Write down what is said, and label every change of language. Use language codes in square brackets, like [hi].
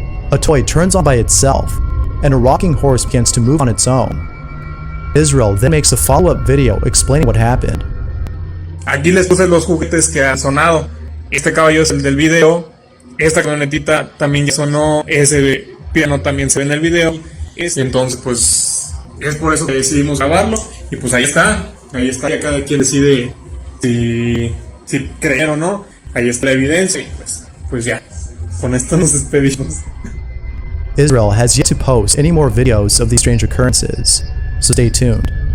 [en] A toy turns on by itself, and a rocking horse begins to move on its own. Israel then makes a follow-up video explaining what happened. [es] Aquí les puse los juguetes que han sonado. Este caballo es el del video. Esta camionetita también ya sonó. Ese piano también se ve en el video. Entonces, pues, es por eso que decidimos grabarlo. Y pues ahí está. Ya cada quien decide si creer o no. Ahí está la evidencia. Y pues ya. Con esto nos despedimos. [en] Israel has yet to post any more videos of these strange occurrences, so stay tuned.